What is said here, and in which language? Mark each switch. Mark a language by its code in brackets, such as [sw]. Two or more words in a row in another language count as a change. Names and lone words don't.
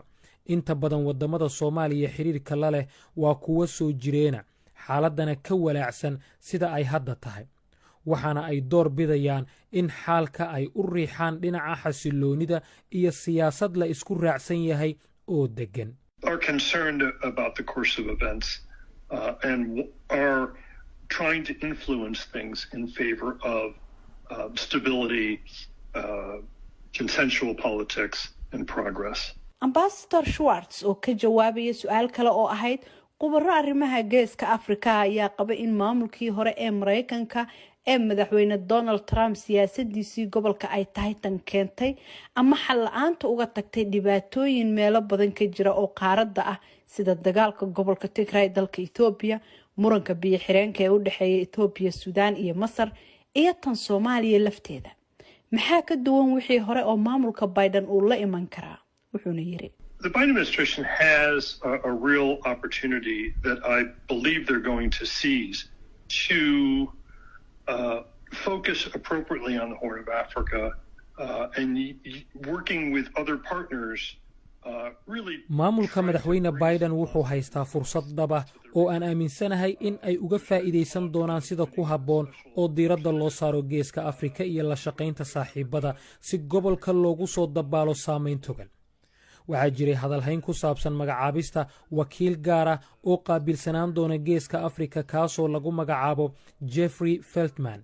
[so] inta badan waddamada Soomaaliya xiriirka la leh waa kuwa soo jireena, xaaladdana ka walaacsan sida ay hadda tahay. waxaana ay door bidayaan in xaalka ay u riixaan dhinaca xasiloonida iyo siyaasad la isku raacsan yahay oo deggan. [en] Are concerned about the course of events and are trying to influence things in favor of stability, consensual politics, and progress. [so] Ambassador Schwartz oo ka jawaabaya su'aal kale oo ahayd khubaro arrimaha geeska Afrika ayaa qaba in maamulkii hore ee Maraykanka ee madaxweyne Donald Trump siyaasadiisii gobolka ay tahay tan keentay ama xal la'aanta uga tagtay dhibaatooyin meelo badan ka jira oo qaaradda ah sida dagaalka gobolka Tigray dalka Ethiopia, muranka biyo xireenka ee u dhaxeeya Ethiopia, Suudaan iyo Masar iyo tan Soomaaliya lafteeda. maxaa ka duwan wixii hore oo maamulka Biden uu la iman karaa? wuxuuna yiri [en] The Biden administration has a real opportunity that I believe they're going to seize to focus appropriately on the Horn of Africa and working with other partners. [so] maamulka madaxweyne Biden wuxuu haystaa fursad dhab ah oo aan aaminsanahay in ay uga faa'iideysan doonaan sida ku habboon oo diiradda loo saaro geeska Afrika iyo la shaqaynta saaxiibada si gobolka loogu soo dabaalo saameyn togan. waxaa jiray hadalhayn ku saabsan magacaabista wakiil gaar ah oo qaabilsanaan doona geeska Afrika kaasoo lagu magacaabo Jeffrey Feltman.